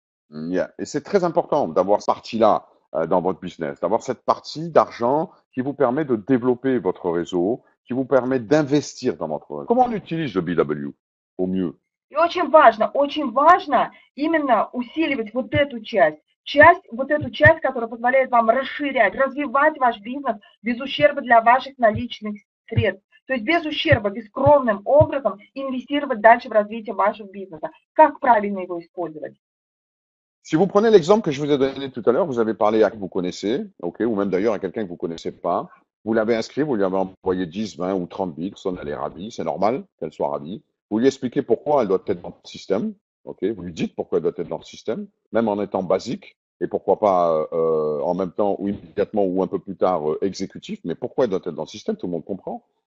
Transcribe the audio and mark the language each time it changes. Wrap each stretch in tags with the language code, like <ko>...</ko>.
<en>Yeah.</en> <fr>Et c'est très important d'avoir cette partie-là dans votre business, d'avoir cette partie d'argent qui vous permet de développer votre réseau, qui vous permet d'investir dans votre réseau. Comment on utilise le BW au mieux?</fr> <ru>И очень важно именно усиливать вот эту вот эту часть, которая позволяет вам расширять, развивать ваш бизнес без ущерба для ваших наличных средств. То есть без ущерба, бескровным образом инвестировать дальше в развитие вашего бизнеса. Как правильно его использовать?</ru> <fr>Si vous prenez l'exemple que je vous ai donné tout à l'heure, vous avez parlé à qui vous connaissez, ok, ou même d'ailleurs à quelqu'un que vous connaissez pas. Vous l'avez inscrit, vous lui avez envoyé 10, 20 ou 30 bits, personne, elle est ravie, c'est normal qu'elle soit ravie. Vous lui expliquez pourquoi elle doit être dans le système, ok, vous lui dites pourquoi elle doit être dans le système, même en étant basique, et pourquoi pas en même temps ou immédiatement ou un peu plus tard exécutif, mais pourquoi elle doit être dans le système, tout le monde comprend.</fr>